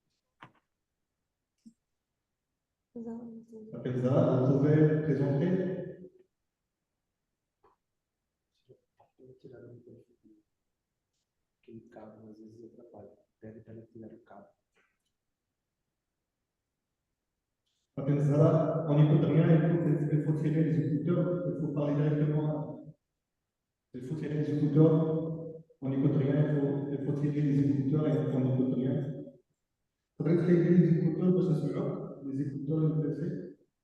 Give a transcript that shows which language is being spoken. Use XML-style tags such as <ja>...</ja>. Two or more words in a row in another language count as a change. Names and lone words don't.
<fr>Apesar, vous pouvez présenter?</fr> <pt>tirar um tempo que cabo, às vezes atrapalha. Pede para ele tirar o cabo.</pt> <fr>Zara, on n'écoute rien, il faut tirer les écouteurs, il faut parler directement. Il faut tirer les écouteurs, on n'écoute rien, il faut tirer les écouteurs et on n'écoute rien. Il faudrait tirer les écouteurs parce que c'est là, les écouteurs UPC.</fr>